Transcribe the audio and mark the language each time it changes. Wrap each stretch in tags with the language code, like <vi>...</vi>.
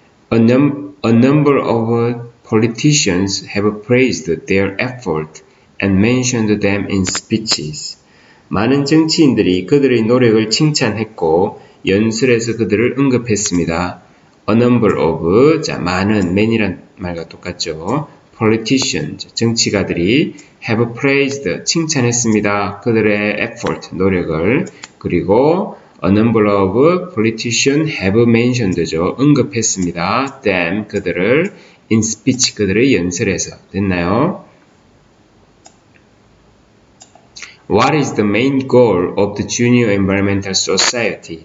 <en>A number of politicians have praised their effort and mentioned them in speeches.</en> <ko>많은 정치인들이 그들의 노력을 칭찬했고 연설에서 그들을 언급했습니다.</ko> <en>A number of,</en> <ko>자, 많은, many란 말과 똑같죠. politicians, 정치가들이</ko> <en>have praised,</en> <ko>칭찬했습니다. 그들의 effort, 노력을. 그리고</ko> <en>a number of politicians have mentioned</en> <ko>죠. 언급했습니다. them, 그들을</ko> <en>in speech,</en> <ko>그들의 연설에서. 됐나요?</ko> <en>What is the main goal of the Junior Environmental Society?</en>